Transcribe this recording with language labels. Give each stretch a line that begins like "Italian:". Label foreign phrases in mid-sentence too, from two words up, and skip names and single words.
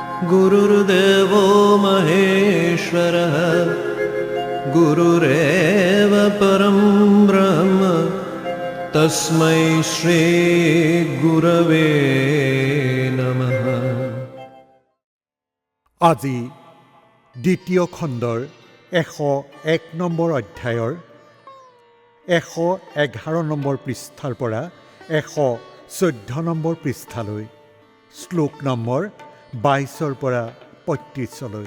Sanskrit: गुरुर्देवो महेश्वरः गुरुरेव परं ब्रह्म तस्मै श्री गुरवे नमः।
Assamese: আজি দ্বিতীয় খণ্ডৰ 101 নম্বৰ অধ্যায়ৰ 111 নম্বৰ পৃষ্ঠাৰ পৰা 114 নম্বৰ পৃষ্ঠালৈ শ্লোক নম্বৰ 22ৰ পৰা 35লৈ।